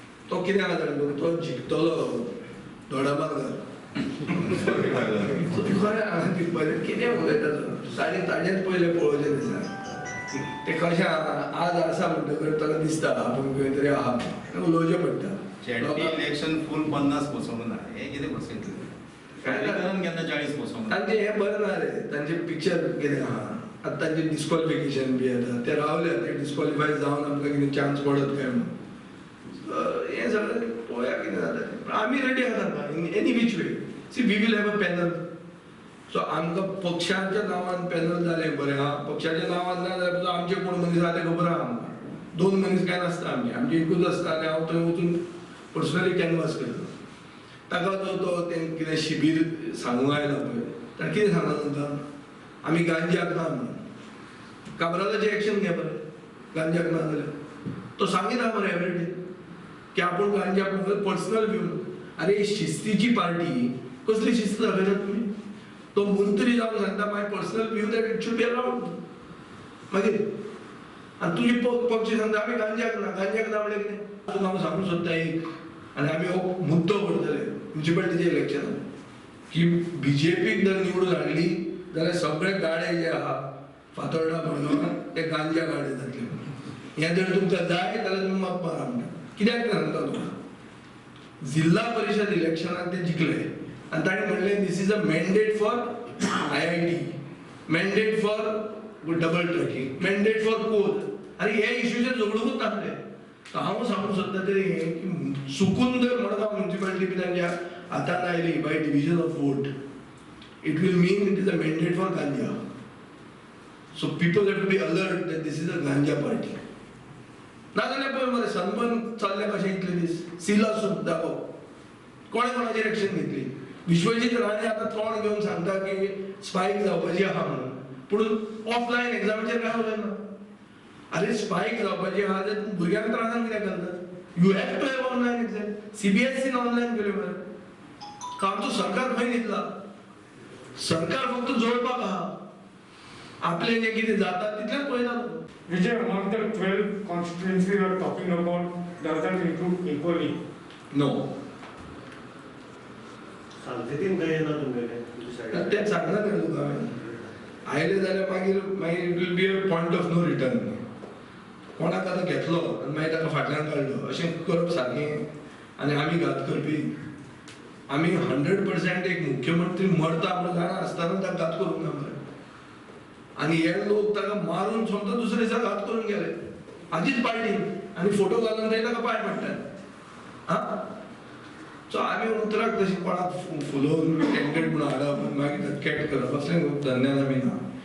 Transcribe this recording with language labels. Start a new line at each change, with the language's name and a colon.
Konkani: तो कितें आहा जाणा तो जिखतलो दोडामार्गार. खरें हांवें जिखपाचें कितें उलयता तो ताजेंच पयलें पळोवचें दिसा. ते कशें आज आसा म्हणटकर ताका दिसता आपूण खंय तरी आहा उलोवचें पडटा. जेडपी इलेक्शन फूल 50 बसोवंक ना. हे कितें बसयतले? पर्रीकरान केन्ना 40 बसोवंक ना. तांचें हें बरें ना रे. तांचें पिक्चर कितें आहा आतां तांचें डिस्क्वॉलिफिकेशन बी येता. ते रावले ते डिस्क्वॉलिफाय जावन आमकां कितें चान्स पडत काय म्हणून. हें सगळें पळोवया कितें जाता तें. आमी रेडी आसात
English: In any which way. See we will have a panel.
Konkani: सो आमकां पक्षाच्या नांवान पॅनल जालें बरें आहा. पक्षाच्या नांवान ना जाल्यार आमचे कोण मनीस आहा ते खबर आहा आमकां. 2 मनीस काय नासता आमचे एकूच आसता आनी हांव थंय वचून पर्सनली कॅनवास करता. ताका तो तें कितें शिबीर सांगूंक आयला पळय ताणें कितें सांगलां तुमकां आमी गांजाक ना म्हणून. काबरालाचें एक्शन घे बरें गांजाक ना जाल्यार. तो सांगीत आहा मरे एवरीडे की आपूण गांजाक पर्सनल व्यू. अरे शिस्तीची पार्टी कसली शिस्त दाखयता तुमी? तो मंत्री जावन सांगता
English: My personal view that it should be allowed.
Konkani: मागीर आनी तुजी पक्ष सांगता आमी गांजाक ना म्हणल्यार कितें? तुका हांव सांगूंक सोदता एक आनी आमी हो मुद्दो करतले म्युन्सिपालिटीच्या इलेक्शनाक की बीजेपीक जर निवडून हाडली जाल्यार सगळे गाडे जे आहा फातोर्डा मडगांवां ते गांजा गाडे जातले. हें जर तुमकां जाय जाल्यार तुमी मत मारा म्हणटा. कित्याक तें सांगता तुका? जिल्हा परिशद इलेक्शनाक ते जिखले आनी ताणें म्हणलें
English: This is a mandate for IIT, mandate for double tracking, mandate for coal.
Konkani: आनी हे इश्यूचेर झगडूंकूच नासले. हांव सांगूंक सोदता तरी हें की चुकून जर मडगांव म्युन्सिपालिटी बी तांच्या हातान oily
English: By division of vote it will mean it is a mandate for ganja. So people have to be alert that this is a ganja party.
Konkani: नाजाल्यार पळय मरे सनबर्न चल्ले कशें इतले दीस सिला सूप दाखोव कोणे कोणाचेर एक्शन घेतली. विश्वजीत राणे आतां तोंड घेवन सांगता की स्पायक जावपाची आहा म्हणून. पूण ऑफलायन एग्जामीचेर काय उलयना. अरे स्पायक जावपाची आहा जाल्यार भुरग्यांक त्रासान कित्याक घालतात?
English: You have to have online exam.
Konkani: CBSEन ऑनलायन केल्यो मरे. आमचो सरकार खंय न्हिदला? सरकार फक्त जोडपाक आहा. आपलें जें कितें जाता तितलेंच पळयता.
English: Vijay, among the 12 constituencies you are talking about, does that include equally? No.
Konkani: सालसेतीन खंय येना तुमगेले? तें सांगना न्ही तुका हांवें. आयले जाल्यार मागीर मागीर
English: It will be a point of no return.
Konkani: कोणाक आतां घेतलो आनी मागीर ताका फाटल्यान काडलो अशें करप सारकें. आनी आमी घात करपी. आमी 100% एक मुख्यमंत्री मरता म्हणून जाणा आसतना ताका घात करूंक ना मरे. आनी हे लोक ताका मारून सोमतो दुसऱ्या दिसा घात करून गेले हाजीच पार्टी आनी फोटो घालून थंय ताका पांय पडटात. आं सो आमी उतराक तशी कोणाक फुलोवन कॅन्डिडेट म्हणून हाडप मागीर कॅट करप असलें धंद्यान आमी ना.